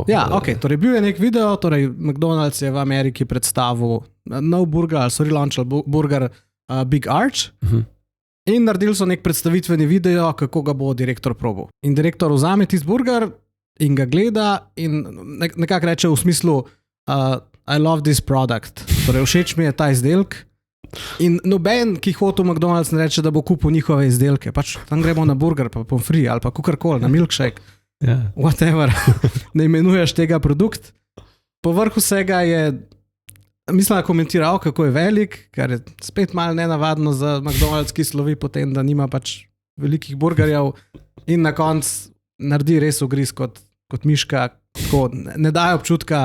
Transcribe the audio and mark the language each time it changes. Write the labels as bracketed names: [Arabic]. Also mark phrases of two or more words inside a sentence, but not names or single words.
[Slovenian] ja, ok, torej bil je nek video, torej McDonald's je v Ameriki predstavil nov burger, ali so relaunchali burger Big Arch in naredili so nek predstavitveni video, kako ga bo direktor probal. In direktor vzame tisti burger in ga gleda in nekako reče v smislu [English] I love this product, [Slovenian] torej všeč mi je ta izdelek. In noben, ki hodi v McDonald's, ne reče, da bo kupil njihove izdelke. Pač tam gremo na burger, pa [French] pommes frites [Slovenian] ali pa kakorkoli, na milkshake, whatever, ne imenuješ tega produkt. Povrh vsega je, mislim, da komentiral, kako je velik, kar je spet malo nenavadno za McDonald's, ki slovi potem, da nima pač velikih burgerjev in na koncu naredi res ugriz kot miška, tako ne daje občutka,